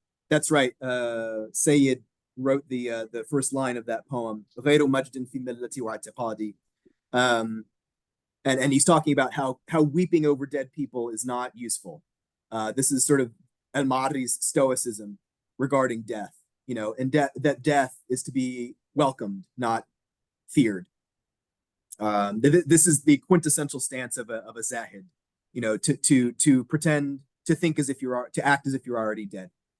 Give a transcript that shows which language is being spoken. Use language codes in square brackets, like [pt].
[en] That's right. Sayyid wrote the first line of that poem. [ar] غير مجد في ملتي واعتقادي. [en] And he's talking about how weeping over dead people is not useful. This is sort of al-Maʿarrī's stoicism regarding death, you know, and that death is to be welcomed, not feared. This is the quintessential stance of a Zahid, you know, to pretend, to think as if to act as if you're already dead.